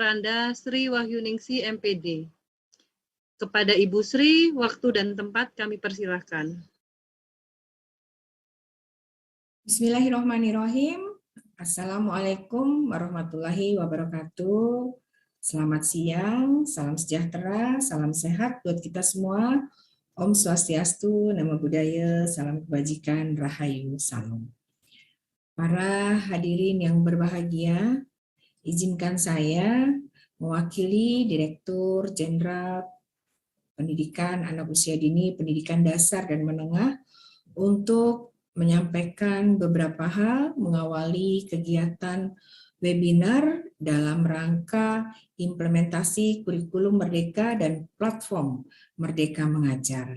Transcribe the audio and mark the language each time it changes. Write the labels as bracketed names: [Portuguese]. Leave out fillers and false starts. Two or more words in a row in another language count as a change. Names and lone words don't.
[Indonesian] Anda Sri Wahyuningsi MPD. Kepada Ibu Sri, waktu dan tempat kami persilahkan. [Arabic] بسم الله الرحمن الرحيم. السلام عليكم ورحمة الله وبركاته. [Indonesian] Selamat siang, salam sejahtera, salam sehat buat kita semua. [Sanskrit] Om Swastiastu, [Pali] Namo Buddhaya, [Indonesian] salam kebajikan, Rahayu, Salam. Para hadirin yang berbahagia, izinkan saya mewakili Direktur Jenderal Pendidikan Anak Usia Dini, Pendidikan Dasar dan Menengah untuk menyampaikan beberapa hal mengawali kegiatan webinar dalam rangka implementasi kurikulum Merdeka dan platform Merdeka Mengajar.